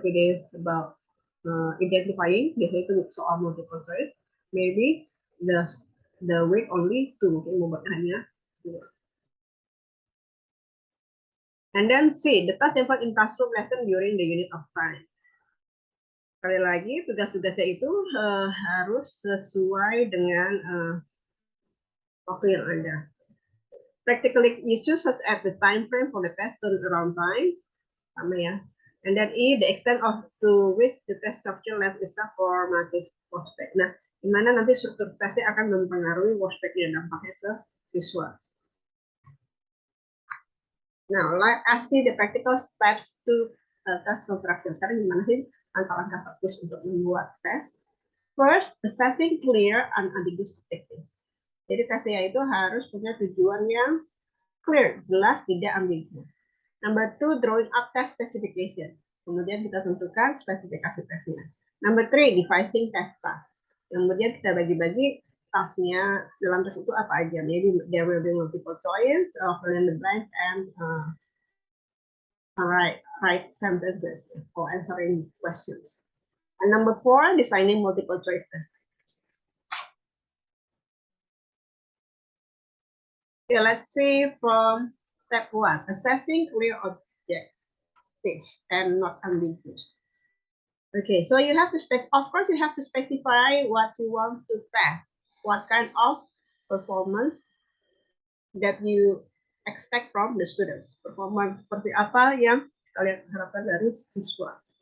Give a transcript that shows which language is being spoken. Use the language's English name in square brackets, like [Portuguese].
[English] If it is about identifying, [Indonesian] biasanya itu soal [English] multiple choice, maybe the weight only 2, [Indonesian] mungkin bobotnya hanya 2. [English] And then C, the task involved in classroom lesson during the unit of time. [Indonesian] Sekali lagi, tugas-tugasnya itu harus sesuai dengan waktu yang ada. [English] Practical issues such as the time frame for the test turnaround time, [Indonesian] sama ya. [English] And then E, the extent of to which the test structure left is formative prospect. [Indonesian] Nah, dimana nanti struktur tesnya akan mempengaruhi prospeknya, dampaknya ke siswa. [English] Now, let us see the practical steps to test construction. [Indonesian] Sekarang gimana sih langkah-langkah praktis untuk membuat tes? [English] First, assessing clear and ambiguous objective. [Indonesian] Jadi tesnya itu harus punya tujuan yang clear, jelas, tidak ambigu. [English] Number 2, drawing up test specification. [Indonesian] Kemudian kita tentukan spesifikasi tesnya. [English] Number 3, devising test task. [Indonesian] Kemudian kita bagi-bagi tasnya dalam tas itu apa aja. [English] Maybe there will be multiple choice, fill in the blanks, and write sentences for answering questions. And number 4, designing multiple choice test. Okay, let's see from step 1, assessing clear objectives and not ambiguous. Okay, so you have to of course you have to specify what you want to test, what kind of performance that you expect from the students. [Indonesian] Performance seperti apa yang kalian harapkan dari siswa.